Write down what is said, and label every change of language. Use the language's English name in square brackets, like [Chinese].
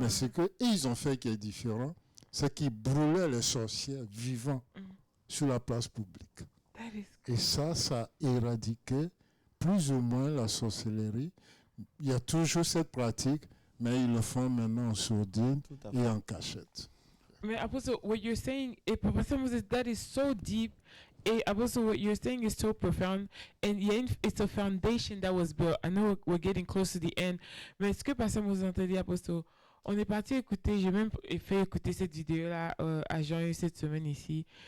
[French] Mais ce qu'ils ont fait qui est différent, c'est qu'ils brûlaient les sorcières vivants sur la place publique. [English] That is [French] Et ça a éradiqué plus ou moins la sorcellerie. Il y a toujours cette pratique, mais ils le font maintenant en sourdine Tout à fait. et en cachette. [English] Mais Apostle, what you're saying, Pastor Moses, that is so deep. And Apostle, what you're saying is so profound. And yeah, it's a foundation that was built. I know we're getting close to the end. [French] Mais ce que Pastor Moses a dit, Apostle, on est parti écouter, j'ai même fait écouter cette vidéo-là à Jean cette semaine ici.